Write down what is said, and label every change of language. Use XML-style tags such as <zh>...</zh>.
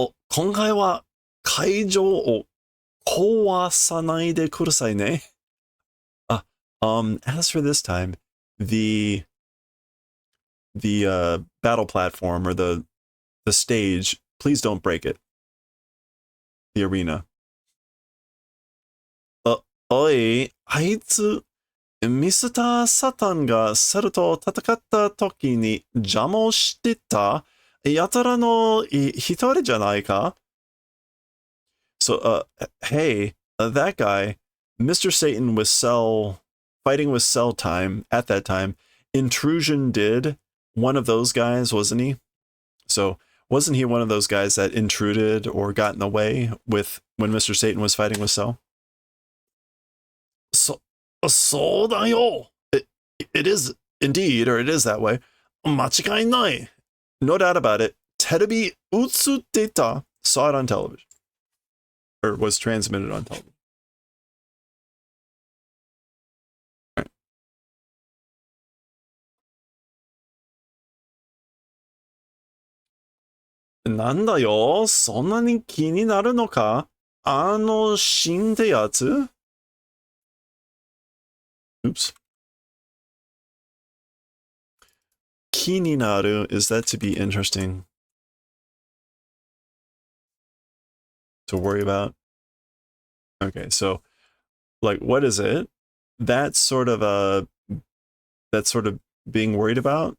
<ja>今回は会場を壊さないでくださいね。</ja> <en>As for this time, the battle platform or the stage, please don't break it. The arena.</en> <ja>おい、あいつ、ミスター・サタンがセルと戦った時に邪魔をしてたやたらの一人じゃないか?</ja> <en>So, hey, that guy, Mr. Satan with Cell, fighting with Cell time, at that time, Intrusion did one of those guys, wasn't he? So, wasn't he one of those guys that intruded or got in the way with when Mr. Satan was fighting with Cell?</en> <ja>そうだよ.</ja> <en>It is indeed, or it is that way. 間違いない. No doubt about it. terebi utsutteta, saw it on television. Or was transmitted on television. Right.</en> <ja>なんだよ、そんなに気になるのかあのシーンってやつ Oops.</ja> <en>気になる, is that to be interesting? To worry about? Okay, so, like, what is it? That's sort of being worried about?</en>